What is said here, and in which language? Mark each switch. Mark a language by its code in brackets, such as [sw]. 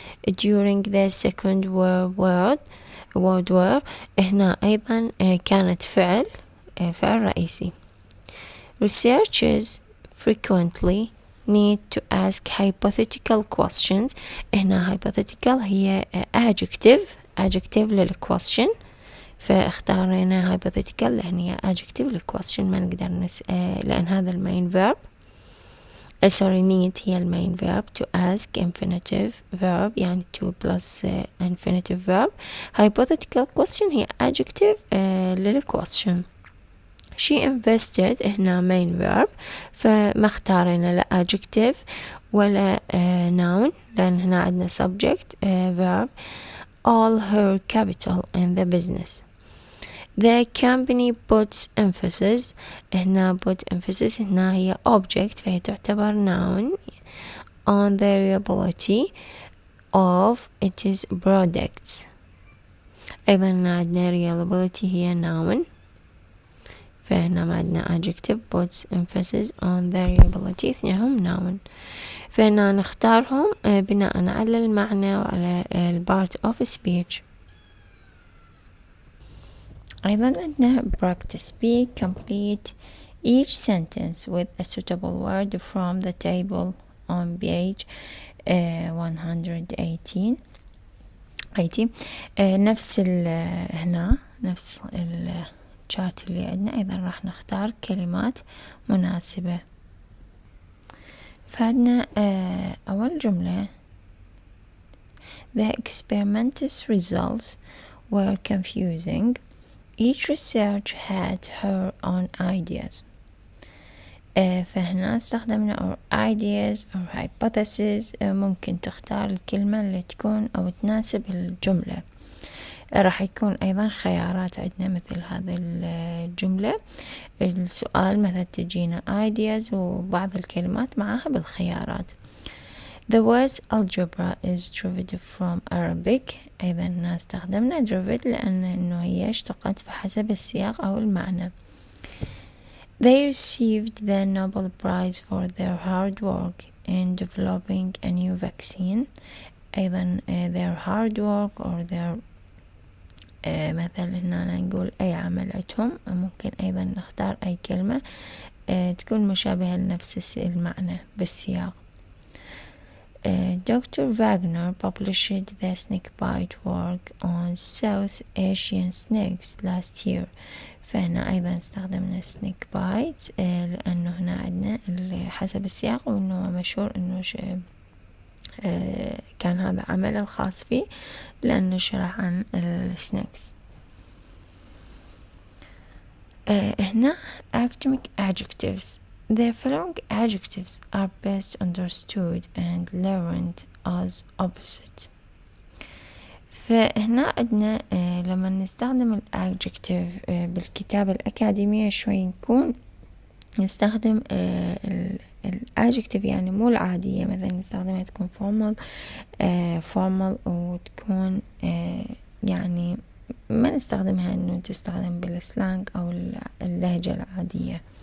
[en] during the second world war [ar] هنا أيضا كانت فعل رئيسي. [en] researchers frequently need to ask hypothetical questions. [ar] هنا hypothetical هي adjective للquestion. فاختارينا hypothetical لأن هي adjective للquestion. ما نقدر لأن هذا المين verb need هي المين verb. [en] to ask infinitive verb يعني to plus infinitive verb. hypothetical question هي adjective للquestion. she invested هنا main verb. [ar] فما اختارينا لا adjective ولا noun لأن هنا عندنا subject verb. [en] all her capital in the business. the company puts emphasis. [ar] هنا [en] put emphasis [ar] هنا هي [en] object [ar] فهي تعتبر [en] noun on the reliability of its products. [ar] أيضا عندنا reliability هي noun فهنا ما عندنا adjective [en] puts emphasis on the reliability [ar] اثنينهم noun. فهنا نختارهم بناء على المعنى وعلى part of speech. أيضا عندنا [en] practice B. complete each sentence with a suitable word from the table on page 180. [ar] نفس هنا نفس الشارت اللي عندنا أيضا راح نختار كلمات مناسبة. فعندنا أول جملة [en] the experiment's results were confusing. each research had her own ideas. [ar] فهنا استخدمنا [en] our ideas or hypothesis. [ar] ممكن تختار الكلمة اللي تكون أو تناسب الجملة. راح يكون أيضا خيارات عندنا مثل هذه الجملة. السؤال مثلا تجينا ideas وبعض الكلمات معها بالخيارات. [en] The word algebra is derived from Arabic. [ar] أيضا هنا استخدمنا derived لأن إنه هي اشتقت فحسب السياق أو المعنى. [en] They received the Nobel Prize for their hard work in developing a new vaccine. [ar] أيضا [en] their hard work or their [ar] مثلا هنا نقول أي عمل عندهم. ممكن أيضا نختار أي كلمة تكون مشابهة لنفس المعنى بالسياق. [en] Dr. Wagner published the snakebite work on South Asian snakes last year. [ar] فهنا أيضا استخدمنا snakebite لأنه هنا عندنا حسب السياق وأنه مشهور أنه كان هذا عمل الخاص فيه لأنه شرح عن السنيكس. هنا [en] academic adjectives. The following adjectives are best understood and learned as opposite. [ar] فهنا عندنا لما نستخدم الادجكتيف بالكتابة الأكاديمية شوي نكون نستخدم الادجكتيف يعني مو العادية، مثلا نستخدمها تكون formal وتكون يعني ما نستخدمها انه تستخدم بالسلانج او اللهجة العادية.